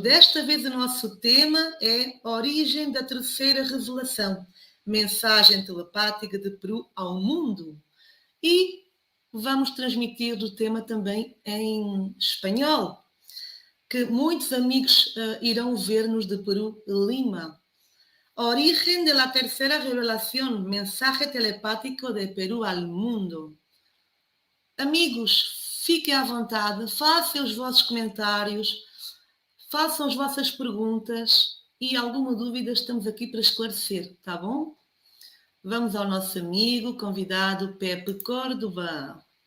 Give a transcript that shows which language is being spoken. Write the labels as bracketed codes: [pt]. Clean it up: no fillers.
[pt] Desta vez o nosso tema é a origem da terceira revelação, mensagem telepática de Peru ao mundo. E vamos transmitir o tema também em espanhol, que muitos amigos irão ver-nos de Peru, Lima. [es] Origen de la tercera revelación, mensaje telepático de Perú al mundo. [pt] Amigos, fiquem à vontade, façam os vossos comentários, façam as vossas perguntas e alguma dúvida estamos aqui para esclarecer, tá bom? Vamos ao nosso amigo, convidado Pepe Córdoba.